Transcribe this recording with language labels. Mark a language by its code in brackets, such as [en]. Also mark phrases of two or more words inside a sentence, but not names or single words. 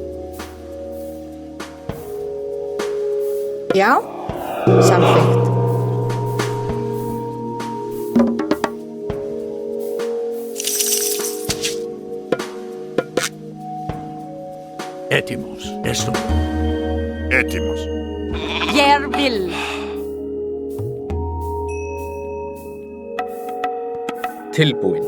[is] Já. Samþykkt. [el] Έτοιμος. Έστω. Έτοιμος. [is] Ég vil. Tilbúin.